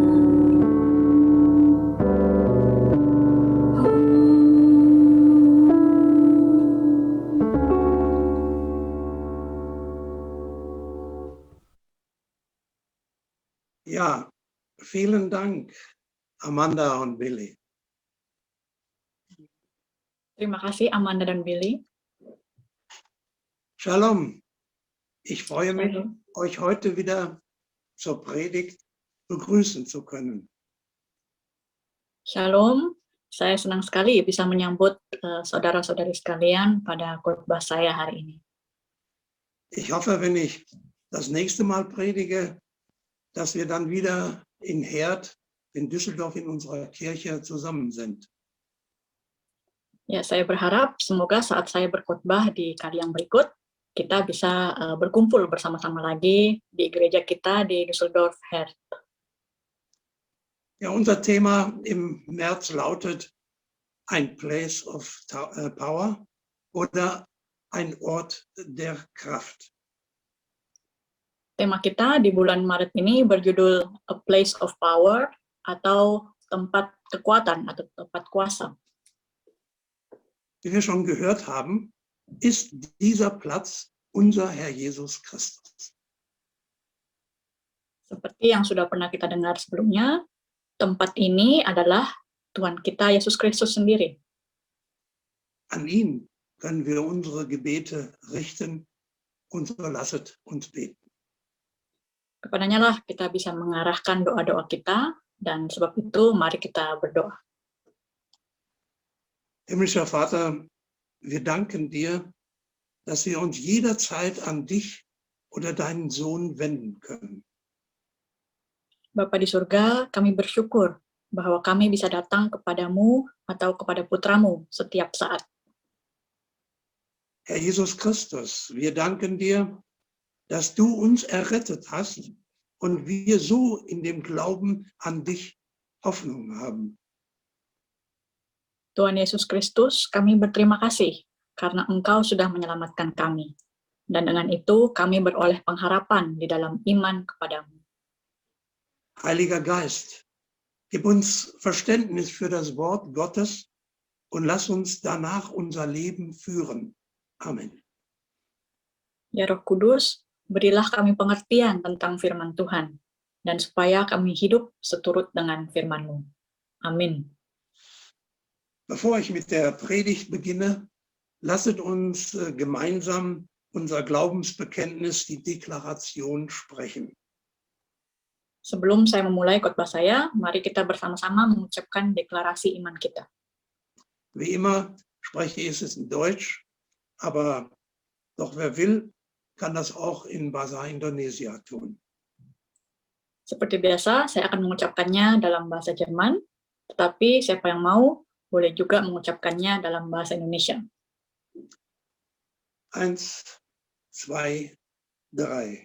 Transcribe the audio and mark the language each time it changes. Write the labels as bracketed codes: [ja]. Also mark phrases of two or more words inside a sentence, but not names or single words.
[de] Ja, vielen Dank, Amanda und Billy. [id] Terima kasih Amanda dan Billy. [de] Shalom. Ich freue mich, Shalom. euch heute wieder zur Predigt begrüßen zu können. [id] Shalom, saya senang sekali bisa menyambut saudara-saudari sekalian pada khotbah saya hari ini. [de] Ich hoffe, wenn ich das nächste Mal predige, dass wir dann wieder in Herd, in Düsseldorf, in unserer Kirche zusammen sind. [id] Ya, saya berharap semoga saat saya berkhotbah di kali yang berikut, kita bisa berkumpul bersama-sama lagi di gereja kita di Düsseldorf Herd. [de] Ja, unser Thema im März lautet ein [en] Place of Power [de] oder ein Ort der Kraft. [id] Tema kita di bulan Maret ini berjudul [en] A Place of Power [id] atau tempat kekuatan atau tempat kuasa. [de] Wie wir schon gehört haben, ist dieser Platz unser Herr Jesus Christus. [id] Seperti yang sudah pernah kita dengar sebelumnya, tempat ini adalah Tuhan kita Yesus Kristus sendiri. [de] An ihn können wir unsere Gebete richten und so lasset uns beten. [id] Kepadanya lah kita bisa mengarahkan doa-doa kita, dan sebab itu mari kita berdoa. [de] Himmlischer Vater, wir danken dir, dass wir uns jederzeit an dich oder deinen Sohn wenden können. [id] Bapa di surga, kami bersyukur bahwa kami bisa datang kepadamu atau kepada putramu setiap saat. [de] Herr Jesus Christus, wir danken dir, dass du uns errettet hast und wir so in dem Glauben an dich Hoffnung haben. [id] Tuhan Yesus Kristus, kami berterima kasih karena Engkau sudah menyelamatkan kami. Dan dengan itu kami beroleh pengharapan di dalam iman kepadamu. [de] Heiliger Geist, gib uns Verständnis für das Wort Gottes und lass uns danach unser Leben führen. Amen. [id] Ya Roh Kudus, berilah kami pengertian tentang firman Tuhan, dan supaya kami hidup seturut dengan firman-Mu. Amin. [de] Bevor ich mit der Predigt beginne, lasset uns gemeinsam unser Glaubensbekenntnis, die Deklaration, sprechen. [id] Sebelum saya memulai khotbah saya, mari kita bersama-sama mengucapkan deklarasi iman kita. [de] Wie immer spreche ich es in Deutsch, aber doch wer will, kann das auch in Bahasa Indonesia tun. [id] Seperti biasa, saya akan mengucapkannya dalam bahasa Jerman, tetapi siapa yang mau, boleh juga mengucapkannya dalam bahasa Indonesia. 1, 2, 3.